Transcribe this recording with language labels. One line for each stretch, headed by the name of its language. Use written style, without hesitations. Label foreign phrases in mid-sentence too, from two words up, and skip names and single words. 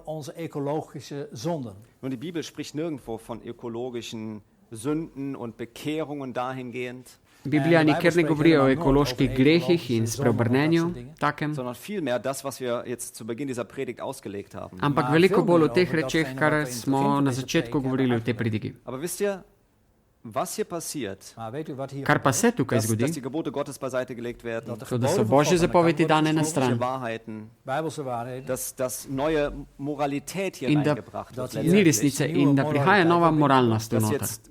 German: Nun, die Bibel spricht nirgendwo von ökologischen Sünden und Bekehrungen dahingehend.
Slovenian: Biblija nikjer ne govori o ekoloških grehih in spreobrnenju takem, ampak veliko bolj o teh rečeh, kar smo na začetku govorili v tej pridigi. Kar pa se tukaj zgodi, to, da so Božje zapovedi dane na stran in da ni resnice in da prihaja nova moralnost v noter.